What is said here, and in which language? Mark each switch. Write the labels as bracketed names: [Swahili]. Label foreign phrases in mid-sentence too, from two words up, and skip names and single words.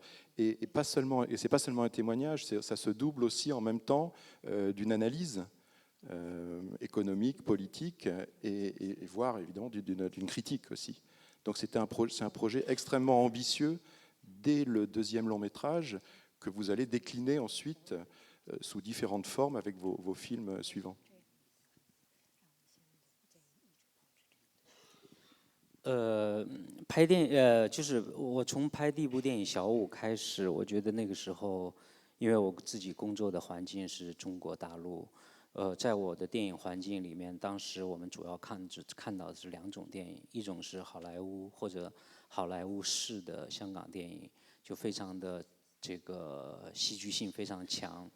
[French] Et c'est pas seulement un témoignage, ça se double aussi en même temps d'une analyse économique, politique et voire évidemment d'une critique aussi. Donc c'est un projet extrêmement ambitieux dès le deuxième long métrage que vous allez décliner ensuite sous différentes formes avec vos films suivants. [Chinese] 拍电就是我从拍第1部电影《小五》开始，我觉得那个时候，因为我自己工作的环境是中国大陆，在我的电影环境里面，当时我们主要看到的是2种电影，一种是好莱坞或者好莱坞式的香港电影，就非常的这个戏剧性非常强。